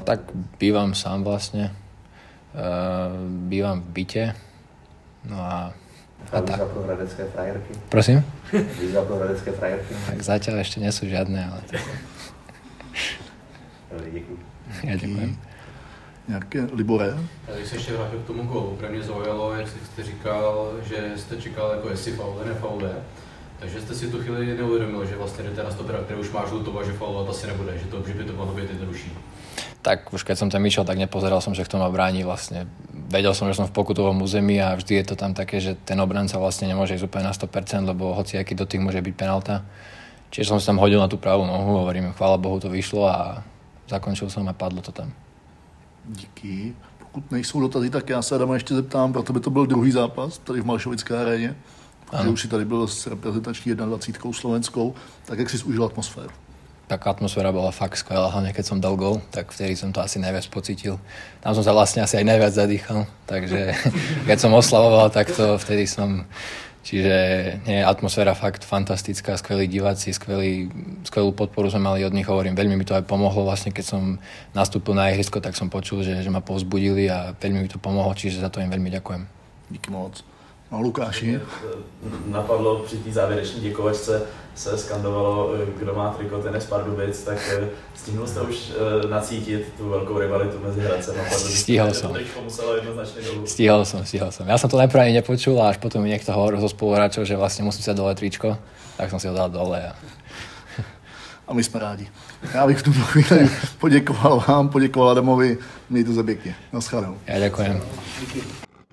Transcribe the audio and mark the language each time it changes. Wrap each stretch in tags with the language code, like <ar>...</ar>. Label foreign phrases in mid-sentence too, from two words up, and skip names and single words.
<sk>Tak bývam sám vlastne. Bývam v byte. No a</sk> <cs>Výzva pro hradecké frajerky?</cs> <sk>Prosím?</sk> <cs>Výzva pro hradecké frajerky?</cs> <sk>Tak zatiaľ ešte nie sú žiadne, ale...</sk> <cs>Děkuji.</cs> <sk>Ja ďakujem.</sk> <cs>Nějaké Libore? Když se ještě vrátil k tomu gólu, pro mě zaujalo, jak jste říkal, že jste čekal, jako jestli faul, nefaul je. Takže jste si tu chvíli neuvědomil, že vlastně jdete na stopera, který už má žlutou a že faulovat asi nebude, že by to mohlo být jednodušší.</cs> <sk>Tak už keď som tam išiel, tak nepozeral som, že kto ma bráni vlastne. Vedel som, že som v pokutovom území a vždy je to tam také, že ten obranca vlastne nemôže ísť úplne na 100%, lebo hociaký dotyk môže byť penálta. Čiže som si tam hodil na tú pravú nohu, hovorím, chvála Bohu to vyšlo a zakončil som a padlo to tam.</sk> <cs>Díky. Pokud nejsou dotazy, tak já se Adama ještě zeptám, pro tebe to byl druhý zápas tady v Malšovické aréně. Že už si tady byl s reprezentační 21 slovenskou, tak jak jsi užil atmosféru?</cs> <sk>Tak atmosféra bola fakt skvelá, hlavne keď som dal gól, tak vtedy som to asi najviac pocítil. Tam som sa vlastne asi aj najviac zadýchal, takže keď som oslavoval, tak to vtedy som... Čiže nie, atmosféra fakt fantastická, skvelí diváci, skvelú podporu sme mali od nich, hovorím, veľmi mi to aj pomohlo vlastne, keď som nastúpil na ihrisko, tak som počul, že ma povzbudili a veľmi mi to pomohlo, čiže za to im veľmi ďakujem.</sk> <cs>Díky moc. No Lukáši. Napadlo při té závěrečné děkovačce se skandovalo, kdo má triko Tenis Pardubic, tak stihnul jste už nacítit tu velkou rivalitu mezi Hradcem a Pardubicem.</cs> <sk>Stihol som. Stihol som. Ja som to najprv ani nepočul a až potom mi niekto hovoril zo spoluhráčov, že vlastne musím si dať dole tričko, tak som si ho dal dole.</sk> <cs>A my jsme rádi. Já bych v tuto chvíli poděkoval vám, poděkoval Adamovi. Mějte se pěkně. Naschledanou.</cs> <sk>Ja ďakujem.</sk>